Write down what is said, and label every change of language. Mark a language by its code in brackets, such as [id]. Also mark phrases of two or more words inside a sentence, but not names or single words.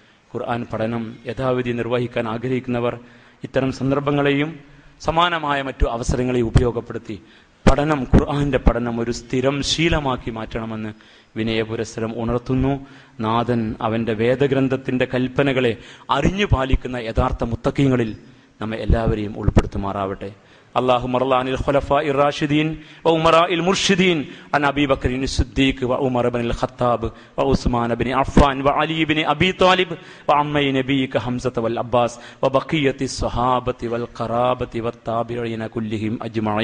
[ml] ഖുർആൻ പഠനം യഥാവിധി നിർവഹിക്കാൻ ആഗ്രഹിക്കുന്നവർ ഇത്തരം സന്ദർഭങ്ങളെയും സമാനമായ മറ്റു അവസരങ്ങളെയും ഉപയോഗപ്പെടുത്തി ഖുർആന്റെ പഠനം ഒരു സ്ഥിരം ശീലമാക്കി മാറ്റണമെന്ന് വിനയപുരസ്സരം ഉണർത്തുന്നു. നാഥൻ അവന്റെ വേദഗ്രന്ഥത്തിന്റെ കൽപ്പനകളെ അറിഞ്ഞു പാലിക്കുന്ന യഥാർത്ഥ മുത്തഖീങ്ങളിൽ നമ്മെ എല്ലാവരെയും ഉൾപ്പെടുത്തുമാറാവട്ടെ. [ar] اللهم ارض عن الخلفاء الراشدين وأمراء المرشدين عن أبي بكر الصديق وعمر بن الخطاب وعثمان بن عفان وعلي بن أبي طالب وعمي نبيك حمزة والعباس وبقية الصحابة والقرابة والتابعين كلهم أجمعين.